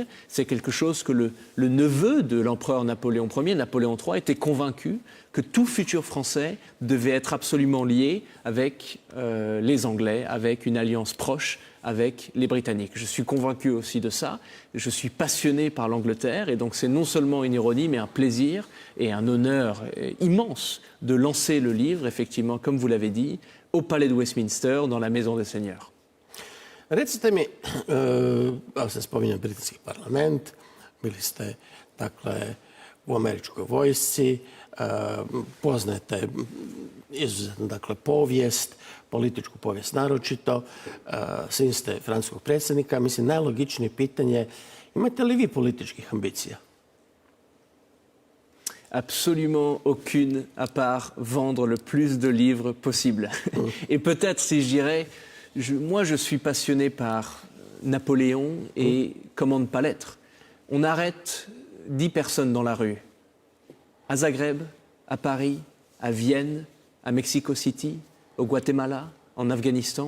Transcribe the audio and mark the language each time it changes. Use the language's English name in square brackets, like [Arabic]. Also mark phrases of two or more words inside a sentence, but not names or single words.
[French] C'est quelque chose que le neveu de l'empereur Napoléon Ier, Napoléon III, était convaincu que tout futur Français devait être absolument lié avec les Anglais, avec une alliance proche avec les Britanniques. Je suis convaincu aussi de ça. Je suis passionné par l'Angleterre et donc c'est non seulement une ironie, mais un plaisir et un honneur immense de lancer le livre, effectivement, comme vous l'avez dit, au Palais de Westminster, dans la Maison des Seigneurs. [Croatian] Recite mi, ali se spominje britanski parlament, bili ste dakle u američkoj vojsci, poznajete izuzetno dakle povijest, političku povijest naročito, sin ste francuskog predsjednika. Mislim, najlogičnije pitanje, imate li vi političkih ambicija? [French] Absolument aucune, à part vendre le plus de livres possible. Et peut-être, si je dirais, moi je suis passionné par Napoléon et comment ne pas l'être. On arrête 10 personnes dans la rue, à Zagreb, à Paris, à Vienne, à Mexico City, au Guatemala, en Afghanistan.